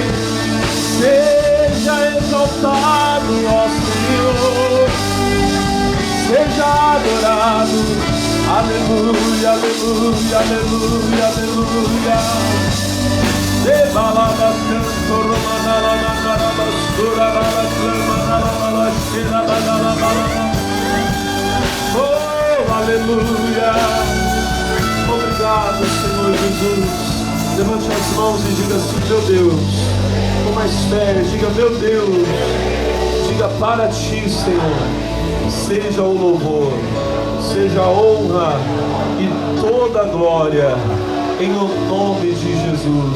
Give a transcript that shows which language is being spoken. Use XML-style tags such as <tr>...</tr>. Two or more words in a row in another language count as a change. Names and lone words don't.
<pt>Seja exaltado, ó Senhor. Seja adorado. Aleluia, aleluia, aleluia, aleluia. De balada canto romana na carabasura na clama na balachira na balada. Oh, aleluia. Obrigado, Senhor Jesus. Levante as mãos e diga assim: meu Deus. Com mais fé, diga: meu Deus. Diga: para Ti, Senhor, seja o louvor, seja a honra e toda a glória, em nome de Jesus.</pt>